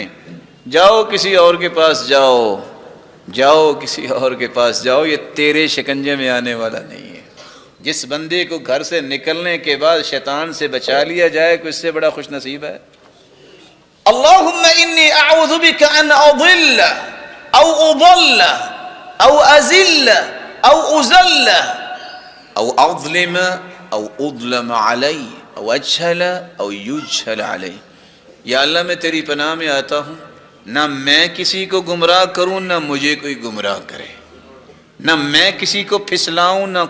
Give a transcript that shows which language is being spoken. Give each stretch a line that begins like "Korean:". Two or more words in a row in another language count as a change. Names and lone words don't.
Urdu: جاؤ کسی اور کے پاس جاؤ، جاؤ کسی اور کے پاس جاؤ، یہ تیرے شکنجے میں آنے والا نہیں ہے۔ جس بندے کو گھر سے نکلنے کے بعد شیطان سے بچا لیا جائے، کوئی اس سے بڑا خوش نصیب ہے؟
Arabic: اللہم انی اعوذ بک ان اضل او اضل او ازل او ازل او اظلم او اظلم علی او اجہل او یجہل علی۔
Urdu: یا اللہ میں تیری پناہ میں آتا ہوں، نہ میں کسی کو گمراہ کروں، نہ مجھے کوئی گمراہ کرے، نہ میں کسی کو پھسلاؤں، نہ